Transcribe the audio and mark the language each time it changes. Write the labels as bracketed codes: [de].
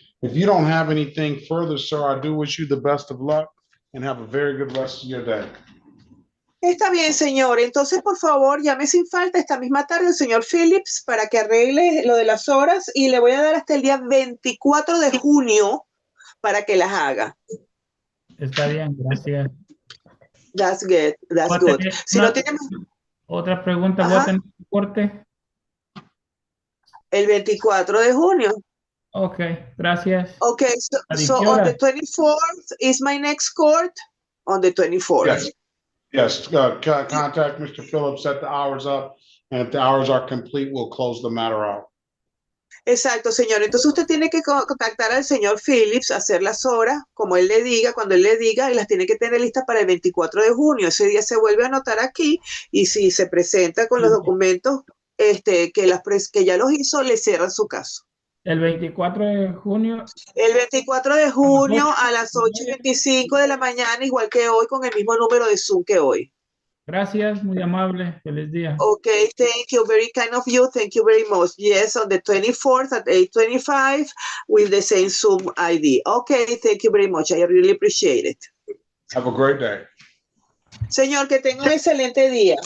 [en] If you don't have anything further, sir, I do wish you the best of luck and have a very good rest of your day. [es] Está bien, señor. Entonces, por favor, llame sin falta esta misma tarde al señor Phillips para que arregle lo de las horas, y le voy a dar hasta el día 24 de junio para que las haga. Está bien, gracias. [en] That's good. That's good. [es] Si no tiene Otra pregunta, ¿voy a tener corte? el 24 de junio. Ok, gracias. [en] Okay, so on the 24th is my next court, on the 24th. Yes, contact Mr. Phillips, set the hours up, and if the hours are complete, we'll close the matter out. [es] Exacto, señor. Entonces usted tiene que contactar al señor Phillips, hacer las horas, como él le diga, cuando él le diga, y las tiene que tener listas para el 24 de junio. Ese día se vuelve a anotar aquí, y si se presenta con los documentos que ya los hizo, le cierran su caso. El 24 de junio El 24 de a las junio 8. a las 8:25 de la mañana, igual que hoy, con el mismo número de Zoom que hoy. Gracias, muy amable. Feliz día. [en] Okay, thank you. Very kind of you. Thank you very much. Yes, on the 24th at 8:25 with the same Zoom ID. Okay, thank you very much. I really appreciate it. Have a great day. [es] Señor, que tenga un excelente día.